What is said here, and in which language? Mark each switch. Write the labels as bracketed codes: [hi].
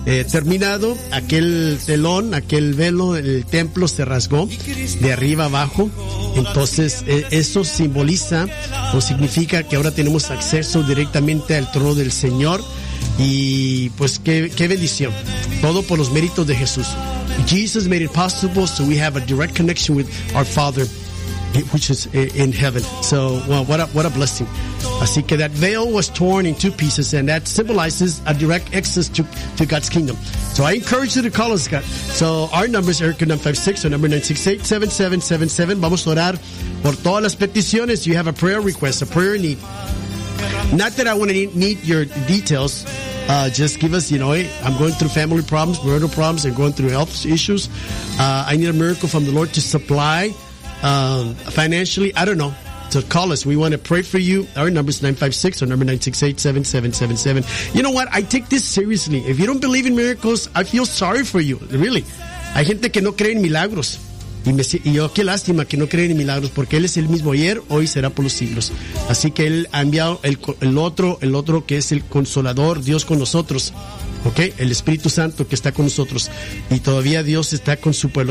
[es] Terminado, aquel telón, aquel velo, el templo se rasgó de arriba abajo. Entonces eso simboliza o significa que ahora tenemos acceso directamente al trono del Señor. Y pues qué bendición, todo por los méritos de Jesús. [en] Jesus made it possible so we have a direct connection with our Father, which is in heaven. So, well, what a blessing. [es] Así que [en] that veil was torn in two pieces, and that symbolizes a direct access to God's kingdom. So I encourage you to call us, God. So our number is Eric 956, our number 968-7777. [es] Vamos a orar por todas las peticiones. [en] You have a prayer request, a prayer need. Not that I want to need your details. Just give us, you know, I'm going through family problems, marital problems, and going through health issues. I need a miracle from the Lord to supply financially. I don't know. So call us. We want to pray for you. Our number is 956 or number 968-7777. You know what? I take this seriously. If you don't believe in miracles, I feel sorry for you. Really. [es] Hay gente que no cree en milagros. Y yo, qué lástima que no creen en milagros, porque Él es el mismo ayer, hoy será por los siglos. Así que Él ha enviado el otro que es el Consolador, Dios con nosotros. ¿Ok? El Espíritu Santo que está con nosotros. Y todavía Dios está con su pueblo.